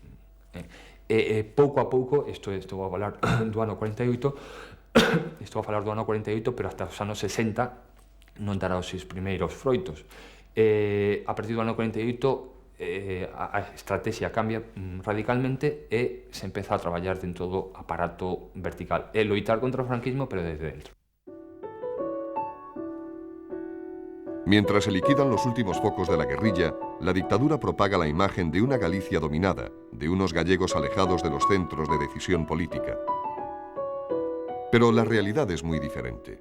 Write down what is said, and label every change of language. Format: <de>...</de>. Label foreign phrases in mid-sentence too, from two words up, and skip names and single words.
<gl>Pouco a pouco, estou a falar do ano 48, pero hasta os anos 60 non dará os seus primeiros froitos. A partir do ano 48, a estrategia cambia radicalmente e se empeza a traballar dentro do aparato vertical. É loitar contra o franquismo, pero desde dentro.</gl> <es>Mientras se liquidan los últimos focos de la guerrilla, la dictadura propaga la imagen de una Galicia dominada, de unos gallegos alejados de los centros de decisión política. Pero la realidad es muy diferente.</es>